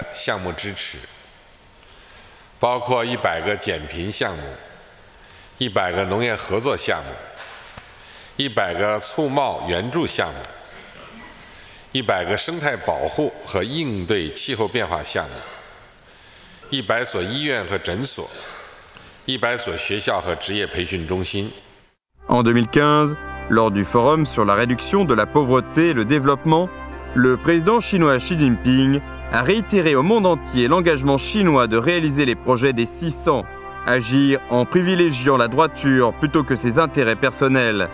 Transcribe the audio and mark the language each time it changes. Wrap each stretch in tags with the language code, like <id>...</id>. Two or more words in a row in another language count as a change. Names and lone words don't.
<zh>项目支持，包括100个减贫项目、 100个农业合作项目，100个促贸援助项目，100个生态保护和应对气候变化项目，100所医院和诊所，100所学校和职业培训中心。</zh> <fr>En 2015, lors du Forum sur la réduction de la pauvreté et le développement, le président chinois Xi Jinping a réitéré au monde entier l'engagement chinois de réaliser les projets des 600, agir en privilégiant la droiture plutôt que ses intérêts personnels.</fr>